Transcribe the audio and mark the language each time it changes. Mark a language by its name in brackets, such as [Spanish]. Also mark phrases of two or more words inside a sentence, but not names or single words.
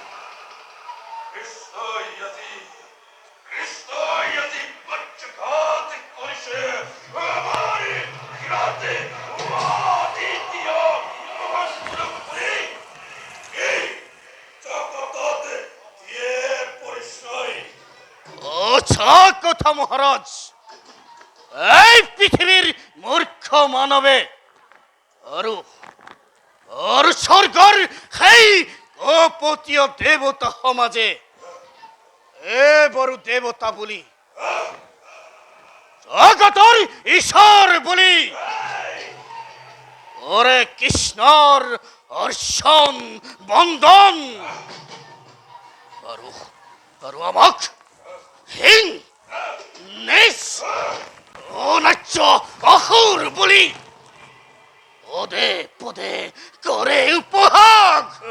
[Assamese] কৃষ্ণই পক্ষঘাত কৰিছে আমাৰ ঘাটে অদ্বিতীয় মহাপুৰুষে। এই জগতত দিয়ে পৰিচয়। অছা কথা মহারাজ, এই পৃথিবীর মূর্খ মানবে আৰু আৰু স্বৰ্গৰ সেই কপটীয় দেৱতা সমাজে এবাৰো দেৱতা বুলি জগতৰ ঈশ্বৰ বুলি ওরে কৃষ্ণৰ অৰ্চন বন্দন আৰু আৰু আমাক হীন নিজ অনাচ্য অসুৰ বুলি পদে পদে কৰে উপহাস।